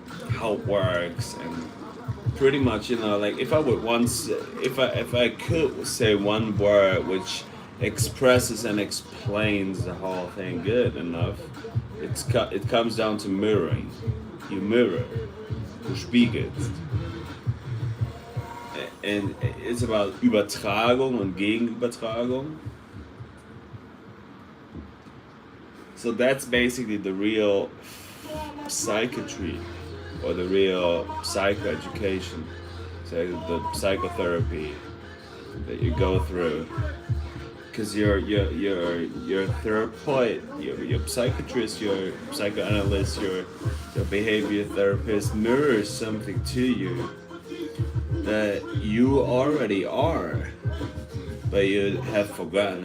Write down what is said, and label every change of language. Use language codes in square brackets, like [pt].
[en] how it works, and pretty much, you know, like if I could say one word which expresses and explains the whole thing good enough, it comes down to mirroring. You mirror, [de] du spiegelst. [en] And it's about [de] Übertragung und Gegenübertragung. [en] So that's basically the real psychiatry, or the real psychoeducation, so the psychotherapy that you go through. Because your therapist, your psychiatrist, your psychoanalyst, your behavior therapist mirrors something to you that you already are, but you have forgotten.